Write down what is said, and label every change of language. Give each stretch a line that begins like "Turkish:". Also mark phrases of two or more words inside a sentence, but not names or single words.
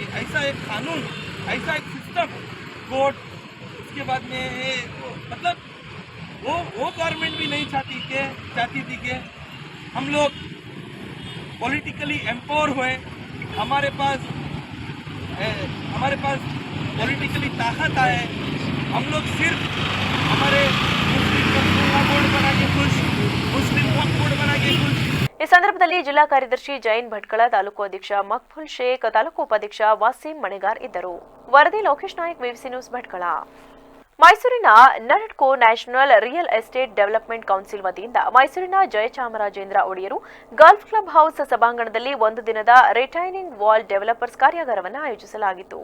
Hindi: ऐसा एक कानून, ऐसा एक सिस्टम, कोर्ट, उसके बाद में मतलब वो गवर्नमेंट भी नहीं चाहती थी कि हम लोग
English: politically empower
Hindi: हुए. हमारे पास पॉलिटिकली ताकत आए. हम लोग सिर्फ हमारे मुस्लिम बोर्ड बना के खुश, मुस्लिम बोर्ड बना के खुश.
Kannada: ಈ ಸಂದರ್ಭದಲ್ಲಿ ಜಿಲ್ಲಾ ಕಾರ್ಯದರ್ಶಿ ಜೈನ್ ಭಟ್ಕಳ, ತಾಲೂಕು ಅಧ್ಯಕ್ಷ ಮಕ್ಫುಲ್ ಶೇಖ್, ತಾಲೂಕು ಉಪಾಧ್ಯಕ್ಷ ವಾಸೀಂ ಮಣೆಗಾರ್ ಇದ್ದರು. ವರದಿ ಲೋಕೇಶ್ ನಾಯಕ್, ವೇವಿಸಿ ನ್ಯೂಸ್, ಭಟ್ಕಳ. ಮೈಸೂರಿನ ನರಡ್ಕೋ ನ್ಯಾಷನಲ್ ರಿಯಲ್ ಎಸ್ಟೇಟ್ ಡೆವಲಪ್ಮೆಂಟ್ ಕೌನ್ಸಿಲ್ ವತಿಯಿಂದ ಮೈಸೂರಿನ ಜಯಚಾಮರಾಜೇಂದ್ರ ಒಡೆಯರು ಗಲ್ಫ್ ಕ್ಲಬ್ ಹೌಸ್ ಸಭಾಂಗಣದಲ್ಲಿ ಒಂದು ದಿನದ
English: retaining wall developers
Kannada: ಕಾರ್ಯಾಗಾರವನ್ನು ಆಯೋಜಿಸಲಾಗಿತ್ತು.